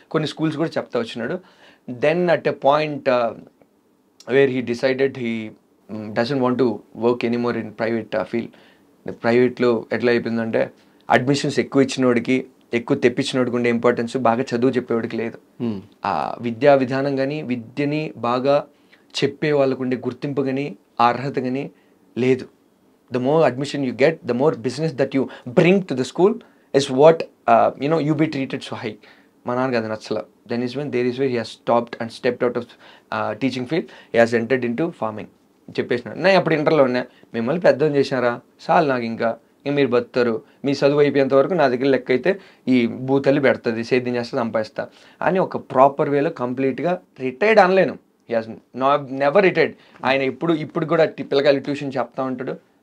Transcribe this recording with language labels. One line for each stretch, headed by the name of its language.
Telugu: కొన్ని స్కూల్స్ కూడా చెప్తా వచ్చినాడు.
English: Then at a point where he decided he doesn't want to work anymore in private field.
Telugu: ప్రైవేట్లో ఎట్లా అయిపోయిందంటే అడ్మిషన్స్ ఎక్కువ ఇచ్చినోడికి, ఎక్కువ తెప్పించినోడికి ఉండే ఇంపార్టెన్స్ బాగా చదువు చెప్పేవాడికి లేదు. ఆ విద్యా విధానం కానీ, విద్యని బాగా చెప్పే వాళ్ళకు ఉండే గుర్తింపు కానీ, అర్హత కానీ లేదు.
English: The more admission you get, the more business that you bring to the school is what, you be treated so high.
Telugu: మా నాన్నకి అది నచ్చల.
English: Then is when he has stopped and stepped out of teaching field. He has entered into farming.
Telugu: చెప్పేసినాడు. నేను అప్పుడు ఇంటర్లో ఉన్నా, మిమ్మల్ని పెద్దం చేసినారా చాలు, నాకు ఇంకా మీరు బతుతారు, మీ చదువు అయిపోయేంత వరకు నా దగ్గర లెక్క అయితే ఈ భూతల్లి పెడుతుంది, సేద్యం చేస్తే సంపాదిస్తా అని ఒక ప్రాపర్ వేలో కంప్లీట్గా retired అనలేను.
English: He has never retired.
Telugu: ఆయన ఇప్పుడు కూడా పిల్లకాయలు ట్యూషన్ చెప్తా ఉంటాడు.